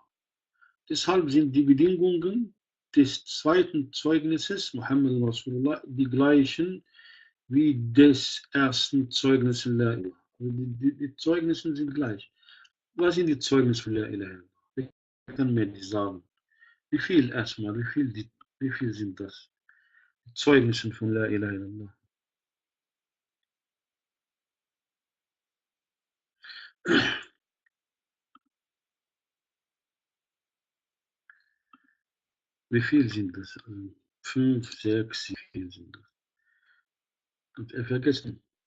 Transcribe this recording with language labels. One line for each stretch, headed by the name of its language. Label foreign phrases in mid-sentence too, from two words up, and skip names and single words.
German: Deshalb sind die Bedingungen des zweiten Zeugnisses,
Arabic: محمد رسول الله,
German: die gleichen wie des ersten Zeugnisses
Arabic: لا إله.
German: Die Zeugnisse sind gleich. Was sind die Zeugnisse von
Arabic: لا إله?
German: Wer kann mir die sagen? Wie viel erstmal? Wie viel sind das? Die Zeugnisse von
Arabic: لا إله إلا الله.
German: Wie viel sind das? 5, 6, 7 sind das. Und vergessen.